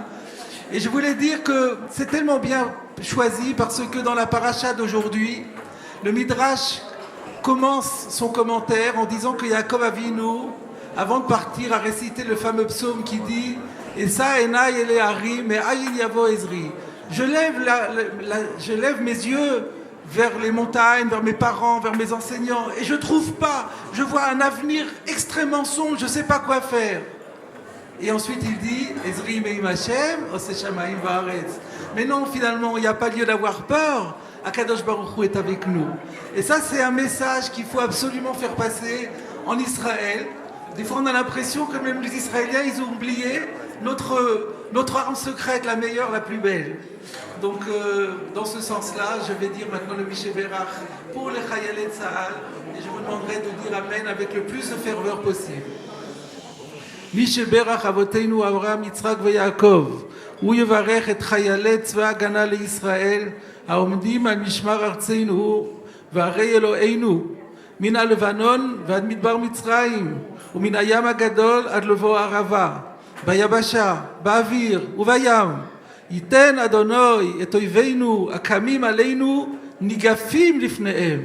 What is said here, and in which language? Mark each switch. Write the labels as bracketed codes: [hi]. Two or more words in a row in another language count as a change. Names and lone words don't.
[fr] Et je voulais dire que c'est tellement bien choisi parce que dans la paracha d'aujourd'hui, le Midrash commence son commentaire en disant que Yaakov Avinu, avant de partir, a récité le fameux psaume qui dit « [he] אשא עיני אל ההרים, מאין יבוא עזרי ». [fr] Je lève mes yeux vers les montagnes, vers mes parents, vers mes enseignants, et je trouve pas, je vois un avenir extrêmement sombre, je sais pas quoi faire. Et ensuite il dit [he] עזרי מעם ה', עושה שמים וארץ. [fr] Mais non, finalement, il n'y a pas lieu d'avoir peur. [he] הקדוש ברוך הוא [fr] est avec nous. Et ça, c'est un message qu'il faut absolument faire passer en Israël. Des fois, on a l'impression que même les Israéliens, ils ont oublié notre arme secrète, la meilleure, la plus belle. Donc, dans ce sens-là, je vais dire maintenant le [he] מי שברך [fr] pour les [he] חיילי צה"ל, [fr] et je vous demanderai de dire Amen avec le plus de ferveur possible. [he] מי שברך אבותינו אברהם, יצחק ויעקב, הוא יברך את חיילי צבא ההגנה לישראל העומדים על משמר ארצנו והרי אלוהינו מן הלבנון ועד מדבר מצרים ומן הים הגדול עד לבוא הערבה ביבשה, באוויר ובים ייתן אדוני את אויבינו הקמים עלינו ניגפים לפניהם.